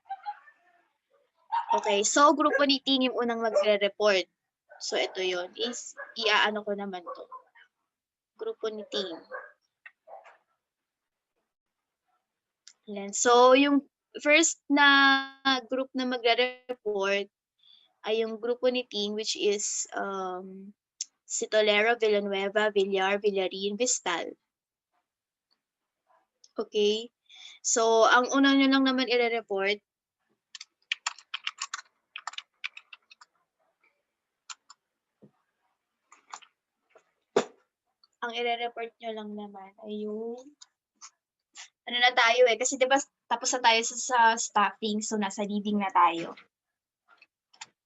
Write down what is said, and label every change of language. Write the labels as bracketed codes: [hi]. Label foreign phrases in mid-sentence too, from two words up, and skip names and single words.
[tl] Okay, so grupo ni Ting yung unang magre-report. So, ito yun. Iaano ko naman to. Grupo ni Ting. Yan. So, yung first na group na magre-report ay yung grupo ni Ting, [en] which is si Tolero, Villanueva, Villar, Villarin, Vistal. [tl] Okay? So, ang una nyo lang naman i-report nyo lang naman ay yung ano na tayo kasi 'di ba tapos na tayo sa staffing, so nasa leading na tayo.